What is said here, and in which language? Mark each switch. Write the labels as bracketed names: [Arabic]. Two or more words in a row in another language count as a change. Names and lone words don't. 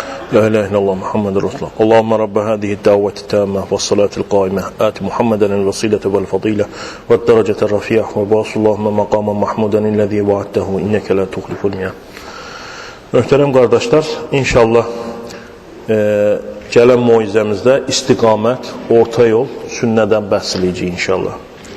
[Arabic] لا إله إلا الله محمد رسول الله. اللهم رب هذه الدعوة التامة والصلاة القائمة آت محمدا الوسيلة والفضيلة والدرجة الرفيعة وبعث اللهم مقاما محمودا الذي وعدته إنك لا تخلف الميعاد. [Azerbaijani] Möhtərəm qardaşlar, inşallah gələn moizəmizdə istiqamət, orta yol, sünnədən bəhs edəcəyik inşallah.